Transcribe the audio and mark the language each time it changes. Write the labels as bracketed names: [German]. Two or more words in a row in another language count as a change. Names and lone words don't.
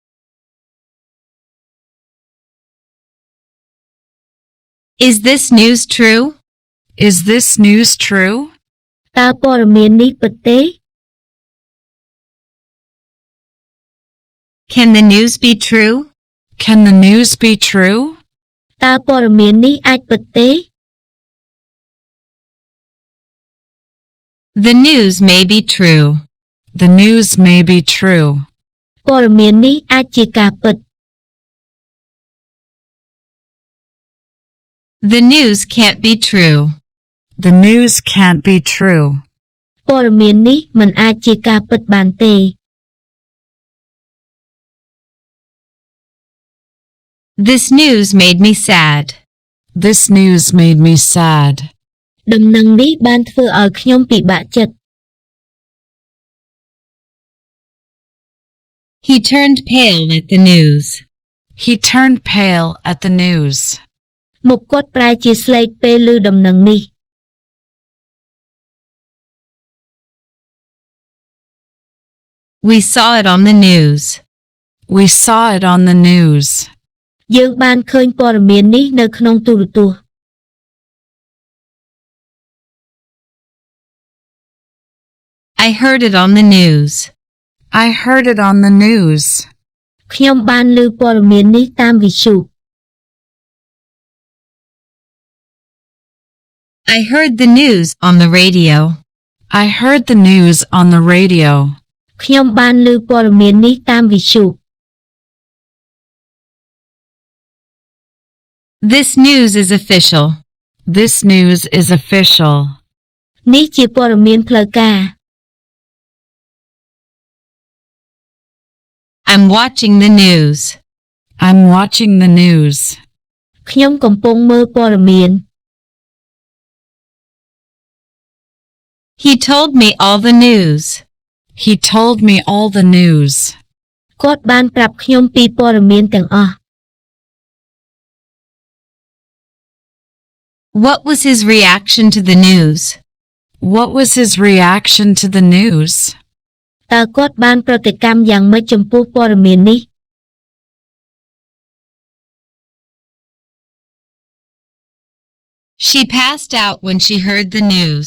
[English] Is this news true? Is this news true? [Khmer] តើព័ត៌មាននេះពិតទេ [English] Can the news be true? Can the news be true? [Khmer] តើព័ត៌មាននេះអាចពិតទេ [English] The news may be true. The news may be true. [Khmer] ព័ត៌មាននេះអាចជាការពិត [English] The news can't be true. The news can't be true. [Khmer] ព័ត៌មាននេះមិនអាចជាការពិតបានទេ [English] This news made me sad. This news made me sad. [Khmer] ដំណឹងនេះបានធ្វើឲ្យខ្ញុំពិបាកចិត្ត [English] He turned pale at the news. He turned pale at the news. [Khmer] មុខគាត់ប្រែជាស្លេកពេលឮដំណឹងនេះ [English] We saw it on the news. We saw it on the news. [Khmer] យើងបានឃើញព័ត៌មាននេះនៅក្នុងទូរទស្សន៍ [English] I heard it on the news. I heard it on the news. [Khmer] ខ្ញុំបានឮព័ត៌មាននេះតាមវិទ្យុ [English] I heard the news on the radio. I heard the news on the radio. [Khmer] ខ្ញុំបានឮព័ត៌មាននេះតាមវិទ្យុ [English] This news is official. This news is official. [Khmer] នេះជាព័ត៌មានផ្លូវការ [English] I'm watching the news. I'm watching the news. [Khmer] ខ្ញុំកំពុងមើលព័ត៌មាន [English] He told me all the news. He told me all the news. [Khmer] គាត់បានប្រាប់ខ្ញុំពីព័ត៌មានទាំងអស់ [English] What was his reaction to the news? What was his reaction to the news? [Khmer] តើគាត់បានប្រតិកម្មយ៉ាងម៉េចចំពោះព័ត៌មាននេះ [English] She passed out when she heard the news.